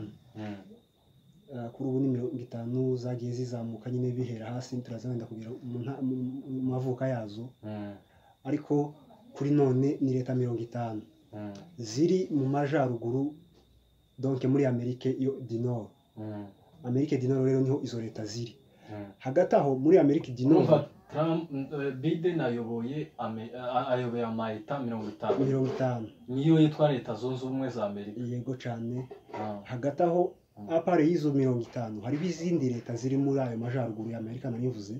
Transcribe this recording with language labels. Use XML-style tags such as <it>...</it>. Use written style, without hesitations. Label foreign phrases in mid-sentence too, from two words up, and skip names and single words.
<rw>Kuri ubu ni 50 zagiye zizamuka nyine bihera hasi, turazenda kugira mu mavuka yazo. Ariko kuri none ni leta 50 ziri mu majyaruguru, donc muri Amerika du Nord. Amerika du Nord rero niho izo leta ziri. Hagati aho muri Amerika du Nord Biden ayoboye amayeta 50 niyo yitwa leta zunze ubumwe za Amerika. Yego cyane. Hagati aho apare y'izo 50 hari izindi leta ziri muri ayo majyaruguru ya Amerika nanivuze.</rw>